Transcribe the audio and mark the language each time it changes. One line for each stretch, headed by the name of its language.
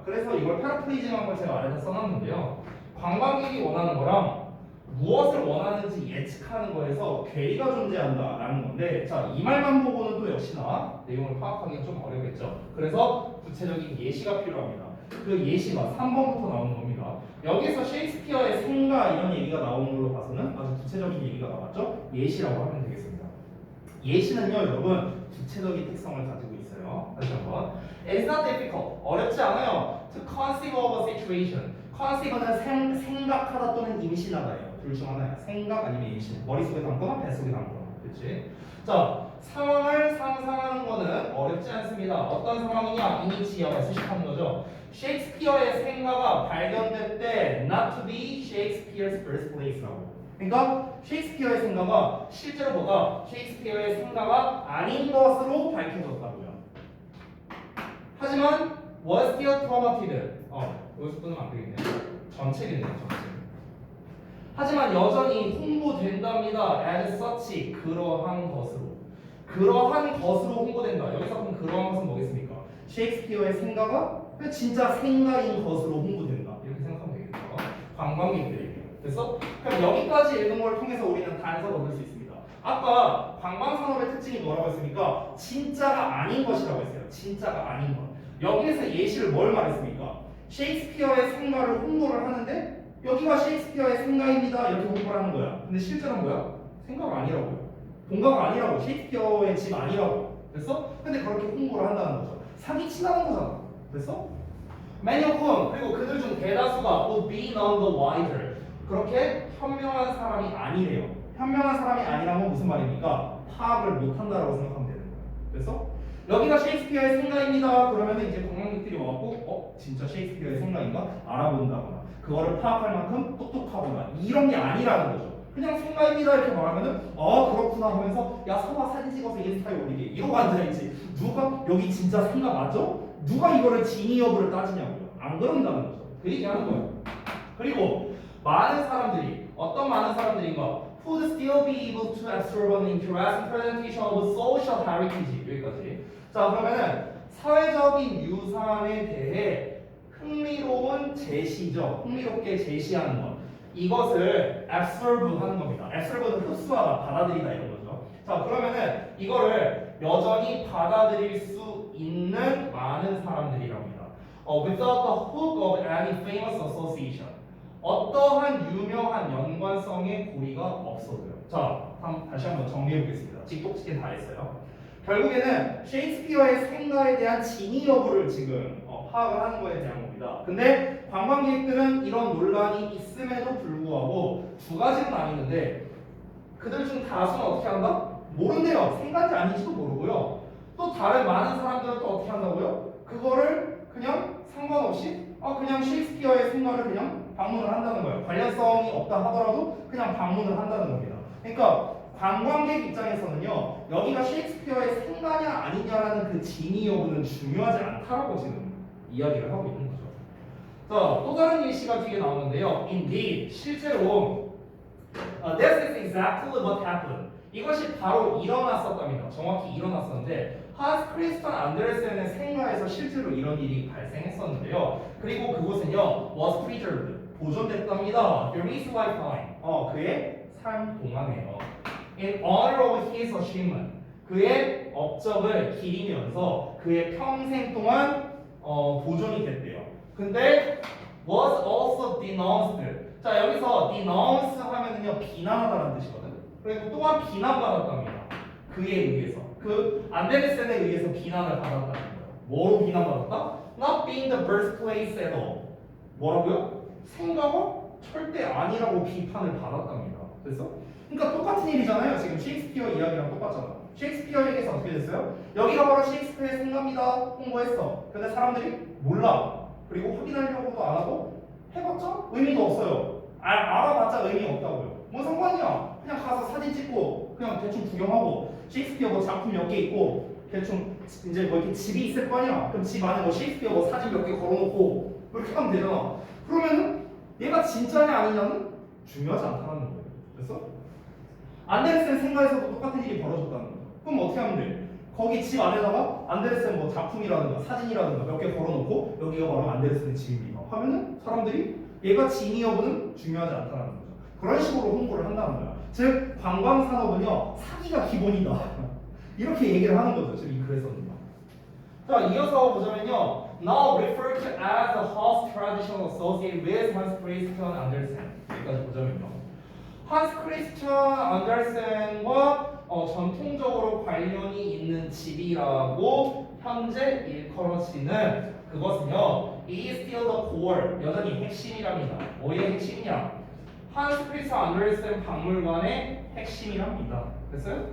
Korean: 그래서 이걸 패러프레이징한 걸 제가 아래다 써놨는데요. 관광객이 원하는 거랑 무엇을 원하는지 예측하는 거에서 괴리가 존재한다라는 건데 자 이 말만 보고는 또 역시나 내용을 파악하기가 좀 어렵겠죠. 그래서 구체적인 예시가 필요합니다. 그 예시가 3번부터 나오는 겁니다. 여기서 셰익스피어의 생가 이런 얘기가 나오는 걸로 봐서는 아주 구체적인 얘기가 나왔죠. 예시라고 하면 되겠습니다. 예시는요 여러분 구체적인 특성을 가지고 있어요. 다시 한번
English: It's not difficult.
Korean: 어렵지 않아요.
English: To conceive of a situation.
Korean: conceive는 생각하다 또는 임신하다예요. 둘 중 하나야. 생각 아니면 임신. 머릿속에 담거나 뱃속에 담거나. 그렇지? 자, 상황을 상상하는 거는 어렵지 않습니다. 어떤 상황이냐? 이니치어가 수식하는 거죠. 셰익스피어의 생가가 발견될 때
English: not to be Shakespeare's birthplace
Korean: 라고. 그러니까 셰익스피어의 생가가 실제로 뭐가 셰익스피어의 생가가 아닌 것으로 밝혀졌다고요. 하지만
English: was still promoted.
Korean: 여기서 끊으면 안 되겠네요. 전체겠네요, 전체. 하지만 여전히 홍보된답니다.
English: as such
Korean: 그러한 것으로. 그러한 것으로 홍보된다. 여기서 그럼 그러한 것은 뭐겠습니까? 셰익스피어의 생가가 진짜 생가인 것으로 홍보된다. 이렇게 생각하면 되겠죠. 관광객들에게. 그래서 그럼 여기까지 읽은 걸 통해서 우리는 단서를 얻을 수 있습니다. 아까 관광산업의 특징이 뭐라고 했습니까? 진짜가 아닌 것이라고 했어요. 진짜가 아닌 것. 여기에서 예시를 뭘 말했습니까? 셰익스피어의 생가를 홍보를 하는데 여기가 셰익스피어의 생가입니다. 이렇게 홍보를 하는 거야. 근데 실제로는 뭐야? 생가가 아니라고요. 본가가 아니라고. 셰익스피어의 집 아니라고. 그래서 근데 그렇게 홍보를 한다는 거죠. 사기치라는 거잖아.
English: 그래서 many of whom
Korean: 그리고 그들 중 대다수가
English: would be none the wiser.
Korean: 그렇게 현명한 사람이 아니래요. 현명한 사람이 아니라는 건 무슨 말입니까? 파악을 못한다라고 생각하면 되는 거예요. 그래서 여기가 셰익스피어의 생가입니다. 그러면 이제 관광객들이 와갖고 진짜 셰익스피어의 생가인가? 알아본다거나 그거를 파악할 만큼 똑똑하거나 이런 게 아니라는 거죠. 그냥 생가입니다 이렇게 말하면은 그렇구나 하면서 야 서봐 사진 찍어서 인스타에 올리게 이러고 앉아있지. 누가 여기 진짜 생가 맞죠? 누가 이거를 진위 여부를 따지냐고요. 안 그런다는 거죠. 그 얘기 하는 거예요. 그리고 많은 사람들이 어떤 많은 사람들인가
English: would still be able to absorb an interesting presentation of social heritage 여기까지.
Korean: 자 그러면은 사회적인 유산에 대해 흥미로운 제시죠. 흥미롭게 제시하는 것. 이것을 absorb 하는 겁니다. absorb는 흡수하다, 받아들이다 이런 거죠. 자 그러면은 이거를 여전히 받아들일 수 있는 많은 사람들이랍니다.
English: Without the hook of any famous association.
Korean: 어떠한 유명한 연관성의 고리가 없어도요. 자, 다시 한번 정리해 보겠습니다. 찍독찍게 다 했어요. 결국에는 셰익스피어의 생가에 대한 진위 여부를 지금 파악을 하는 거에 대한 겁니다. 근데 관광객들은 이런 논란이 있음에도 불구하고 두 가지는 아니는데 그들 중 다수는 어떻게 한다? 모른대요. 생가인지 아닌지도 모르고요. 또 다른 많은 사람들은 또 어떻게 한다고요? 그거를 그냥 상관없이 그냥 셰익스피어의 생가를 그냥 방문을 한다는 거예요. 관련성이 없다 하더라도 그냥 방문을 한다는 겁니다. 그러니까 관광객 입장에서는요. 여기가 셰익스피어의 생가냐 아니냐라는 그 진위 여부는 중요하지 않다라고 지금 이야기를 하고 있는 거죠. 자, 또 다른 예시가 뒤에 나오는데요.
English: Indeed,
Korean: 실제로
English: this is exactly what happened.
Korean: 이것이 바로 일어났었답니다. 정확히 일어났었는데 한스 크리스천 안데르센의 생가에서 실제로 이런 일이 발생했었는데요. 그리고 그곳은요
English: was preserved
Korean: 보존됐답니다.
English: During his lifetime
Korean: 그의 삶 동안에요.
English: In honor of his achievement
Korean: 그의 업적을 기리면서 그의 평생 동안 보존이 됐대요. 근데
English: was also denounced.
Korean: 자 여기서 denounce 하면은요 비난하다라는 뜻이거든. 그리고 또한 비난받았답니다. 그에 의해서 그 안데르센에 의해서 비난을 받았다는 거예요. 뭐로 비난받았다?
English: Not being the birthplace at all.
Korean: 뭐라고요? 생각은 절대 아니라고 비판을 받았답니다. 그래서 그러니까 똑같은 일이잖아요. 지금 셰익스피어 이야기랑 똑같잖아. 셰익스피어에게서 어떻게 됐어요? 여기가 바로 셰익스피어의 생가입니다. 홍보했어. 근데 사람들이 몰라. 그리고 확인하려고도 안 하고 해봤자 의미도 없어요. 알아봤자 의미 없다고요. 뭔 상관이야? 그냥 가서 사진 찍고 그냥 대충 구경하고 셰익스피어 뭐 작품 몇 개 있고 대충 이제 뭐 이렇게 집이 있을 거 아니야? 그럼 집 안에 뭐 셰익스피어 뭐 사진 몇 개 걸어놓고 이렇게 하면 되잖아. 그러면은 얘가 진짜냐 아니냐는 중요하지 않다는 거예요. 됐어? 안데르센 생가에서도 똑같은 일이 벌어졌다는 거죠. 그럼 어떻게 하면 돼? 거기 집 안에다가 안데르센 뭐 작품이라든가 사진이라든가 몇 개 걸어놓고 여기가 바로 안데르센의 집입니다 하면은 사람들이 얘가 진위 여부는 중요하지 않다는 거죠. 그런 식으로 홍보를 한다는 거야. 즉 관광산업은요 사기가 기본이다 이렇게 얘기를 하는 거죠. 지금 이 글에서는요. 자 이어서 보자면요.
English: Now referred to as the house tradition associated with Hans Christian Andersen.
Korean: 여기까지 보자면요. 한스 크리스찬 안데르센과 전통적으로 관련이 있는 집이라고 현재 일컬어지는 그것은요,
English: is still the core,
Korean: 여전히 핵심이랍니다. 뭐의 핵심이냐? 한스 크리스찬 안데르센 박물관의 핵심이랍니다. 됐어요?